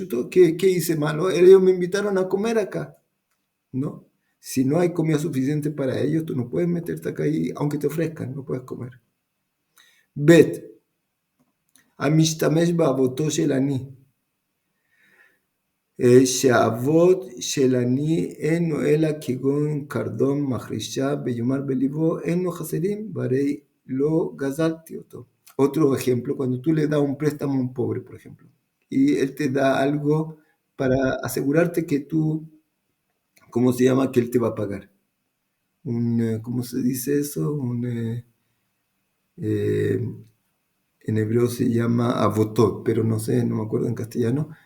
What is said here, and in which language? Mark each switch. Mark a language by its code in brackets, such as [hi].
[es] ¿Qué hice malo? Ellos me invitaron a comer acá. No, si no hay comida suficiente para ellos, tú no puedes meterte acá y aunque te ofrezcan, no puedes comer. Bet. [he] המשתמש באבותו של עני, שהאבות של עני אינו אלא כגון קרדום מחרישה ויאמר בליבו אינו חסרים והרי לא גזלתי אותו. [es] Otro ejemplo, cuando tú le das un préstamo a un pobre, por ejemplo, y él te da algo para asegurarte que tú, ¿cómo se llama? Que él te va a pagar. ¿Cómo se dice eso? En hebreo se llama avotó, pero no sé, no me acuerdo en castellano.